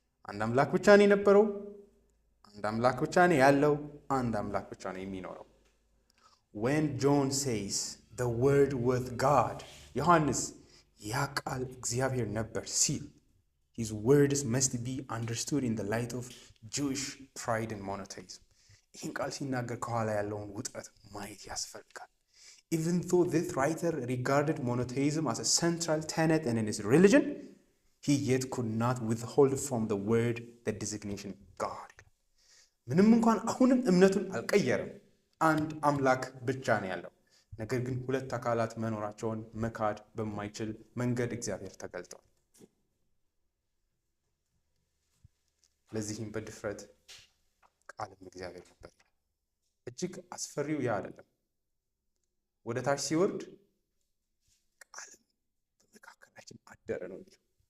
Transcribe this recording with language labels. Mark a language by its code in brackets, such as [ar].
[am] አንድ አምላክ ብቻ ነው የነበረው፣ አንድ አምላክ ብቻ ነው ያለው፣ አንድ አምላክ ብቻ ነው የሚኖረው። [en] When John says the word with God, [am] ዮሐንስ ያ ቃል እግዚአብሔር ነበር ሲል [en] his words must be understood in the light of Jewish pride and monotheism. [am] ይህን ቃል ሲናገር ከኋላ ያለውን ውጥረት ማየት ያስፈልጋል። [en] Even though this writer regarded monotheism as a central tenet in his religion, he yet could not withhold from the word the designation God. [am] ምንም እንኳን አሁንም እምነቱን አልቀየረም፣ አንድ አምላክ ብቻ ነው ያለው። ነገር ግን ሁለት አካላት መኖራቸውን መካድ በማይችል መንገድ እግዚአብሔር ተገልጧል። ለዚህም በድፍረት ቃልም እግዚአብሔር ነበር። እጅግ አስፈሪው ያ አይደለም። ወደ ታች ሲወርድ ቃልም በመካከላችን አደረ ነው የሚለው።